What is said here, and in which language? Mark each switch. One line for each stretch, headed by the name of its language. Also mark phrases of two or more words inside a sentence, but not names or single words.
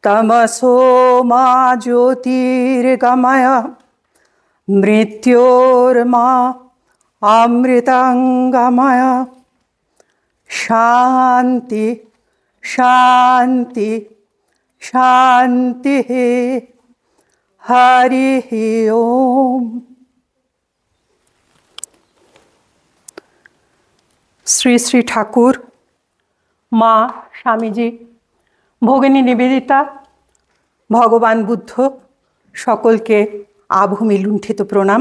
Sanskrit: तमसो मा ज्योतिर्गमय मृत्योर्मा अमृतंगमय। शांति शांति शांति। हरि ओम।
Bangla: শ্রী শ্রী ঠাকুর, মা স্বামীজি, ভগিনী নিবেদিতা, ভগবান বুদ্ধ সকলকে আভূমি লুণ্ঠিত প্রণাম।